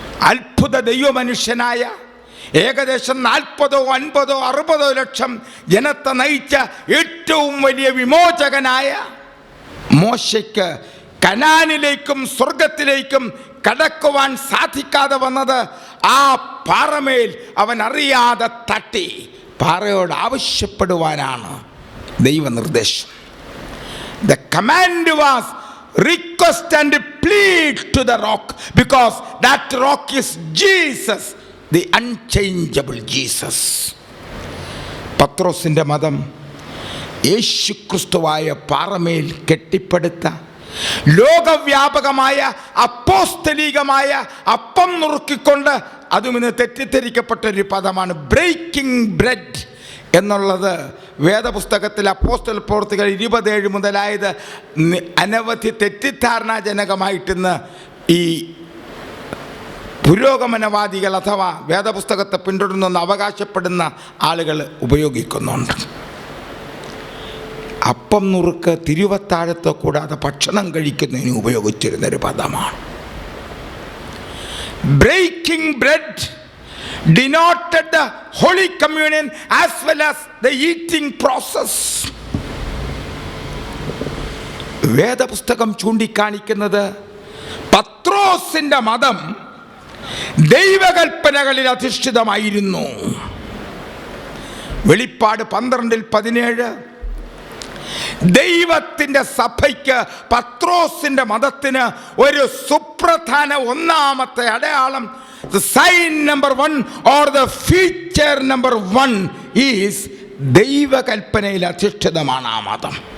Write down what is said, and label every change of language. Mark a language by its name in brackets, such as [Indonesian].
[Malayalam] അത്ഭുത ദൈവമനുഷ്യനായ ഏകദേശം 40, 50, 60 ലക്ഷം ജനത്തെ നയിച്ച ഏറ്റവും വലിയ വിമോചകനായ മോശയ്ക്ക് കനാനിലേക്കും സ്വർഗത്തിലേക്കും കടക്കുവാൻ സാധിക്കാതെ വന്നത് ആ പാറമേൽ അവൻ അറിയാതെ തട്ടി പാറയോട് ആവശ്യപ്പെടുവാനാണ് ദൈവനിർദ്ദേശം. [English] The command was request and plead to the rock, because that rock is Jesus, the unchangeable Jesus. [Malayalam] പത്രോസിന്റെ മതം യേശുക്രിസ്തുവായ പാറമേൽ കെട്ടിപ്പടുത്ത ലോകവ്യാപകമായ അപ്പോസ്തലികമായ അപ്പം നുറുക്കിക്കൊണ്ട് അതും ഇന്ന് തെറ്റിദ്ധരിക്കപ്പെട്ടൊരു പദമാണ് [English] breaking bread [Malayalam] എന്നുള്ളത്. വേദപുസ്തകത്തിൽ അപ്പോസ്തല പ്രവൃത്തികൾ 27 മുതലായത് അനവധി തെറ്റിദ്ധാരണാജനകമായിട്ടിന്ന് ഈ പുരോഗമനവാദികൾ അഥവാ വേദപുസ്തകത്തെ പിന്തുടരുന്നെന്ന് അവകാശപ്പെടുന്ന ആളുകൾ ഉപയോഗിക്കുന്നുണ്ട്. അപ്പം നുറുക്ക് തിരുവത്താഴത്തെ കൂടാതെ ഭക്ഷണം കഴിക്കുന്നതിന് ഉപയോഗിച്ചിരുന്നൊരു പദമാണ്. [English] Breaking bread denoted the Holy Communion as well as the eating process. [Malayalam] വേദപുസ്തകം ചൂണ്ടിക്കാണിക്കുന്നത് പത്രോസിന്റെ മതം ദൈവകൽപ്പനകളിൽ അധിഷ്ഠിതമായിരുന്നു. വെളിപ്പാട് 12:17 ദൈവത്തിന്റെ സഭയ്ക്ക് പത്രോസിന്റെ മതത്തിന് ഒരു സുപ്രധാന ഒന്നാമത്തെ അടയാളം, [English] the sign number 1 or the feature number 1 is [Malayalam] ദൈവകൽപ്പനയിൽ അധിഷ്ഠിതമാണ് ആ മതം.